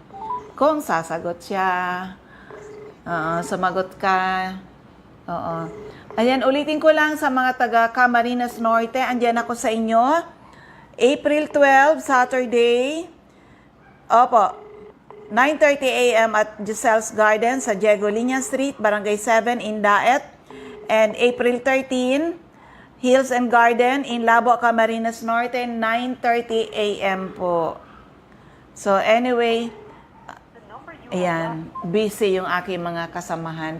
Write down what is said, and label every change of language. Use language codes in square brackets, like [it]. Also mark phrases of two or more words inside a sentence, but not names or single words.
[tl] Kung sasagot siya, sumagot ka. Oo. Ayan, ulitin ko lang sa mga taga Camarines Norte, andyan ako sa inyo. April 12, Saturday. Opo. 9:30 a.m. at Giselle's Garden sa Diego Liña Street, Barangay 7 in Daet. [en] And April 13, Hills and Garden in Labo, Camarines Norte, 9:30 a.m. po. [tl] So anyway, ayan, busy yung aking mga kasamahan.